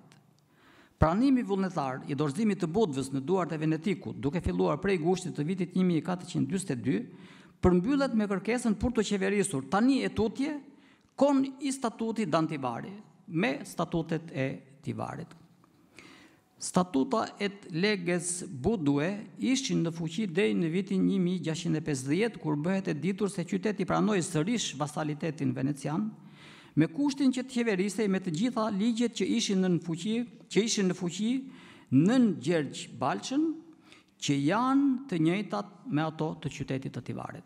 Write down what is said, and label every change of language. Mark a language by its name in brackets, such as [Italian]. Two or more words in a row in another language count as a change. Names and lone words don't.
[Albanian] Pranimi vullnetar i dorëzimit të Budvës në duart e Venetikut, duke filluar prej gushtit të vitit 1442, përmbyllet me kërkesën për të qeverisur tani e tutje [Italian] kon i statuti d'Antivari, [Albanian] me statutet e Tivarit. Statuta et leges Budue ishin në fuqi deri në vitin 1650, kur bëhet e ditur se qyteti pranoi sërish vasalitetin venecian, me kushtin që të qeverisej me të gjitha ligjet që ishin në fuqi nën Gjergj Balçën, që janë të njëjtat me ato të qytetit të Tivarit.